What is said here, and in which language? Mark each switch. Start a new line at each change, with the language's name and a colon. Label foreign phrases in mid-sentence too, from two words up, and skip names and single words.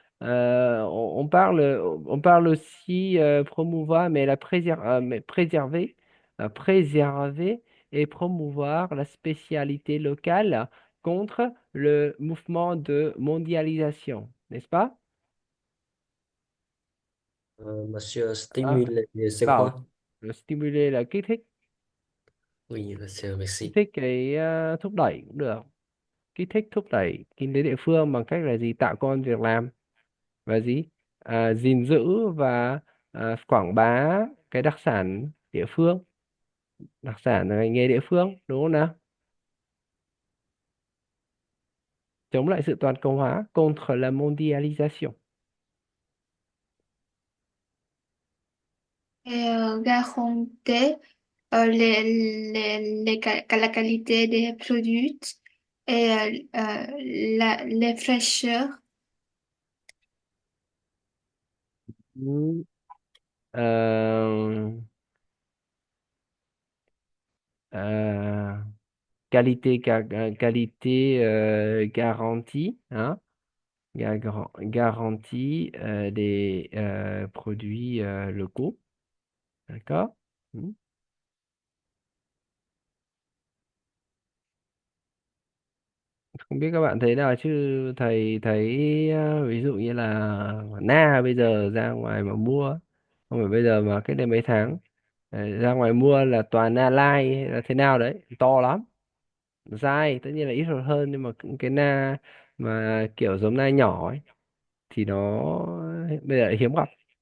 French: On parle aussi promouvoir, mais mais préserver et promouvoir la spécialité locale contre le mouvement de mondialisation, n'est-ce pas? Monsieur, Ah, stimuler, c'est
Vietnamese: bảo
French: quoi? stimuler là Oui, monsieur,
Vietnamese: kích
French: merci.
Vietnamese: thích cái thúc đẩy cũng được. Kích thích thúc đẩy kinh tế địa phương bằng cách là gì, tạo công ăn việc làm và gì, gìn giữ và quảng bá cái đặc sản địa phương, đặc sản là ngành nghề địa phương, đúng không nào? Chống lại sự toàn cầu hóa,
French: contre la mondialisation. Et garantir la qualité des produits et les fraîcheurs.
Vietnamese: Ừ.
French: Euh, euh, qualité garantie, hein, garantie des produits locaux, d'accord?
Vietnamese: Ừ. Không biết các bạn thấy nào chứ thầy thấy ví dụ như là Na bây giờ ra ngoài mà mua, không phải bây giờ mà cách đây mấy tháng, ra ngoài mua là toàn Na Lai hay là thế nào đấy, to lắm, dai tất nhiên là ít hơn nhưng mà cũng cái Na mà kiểu giống Na nhỏ ấy thì nó bây giờ hiếm gặp.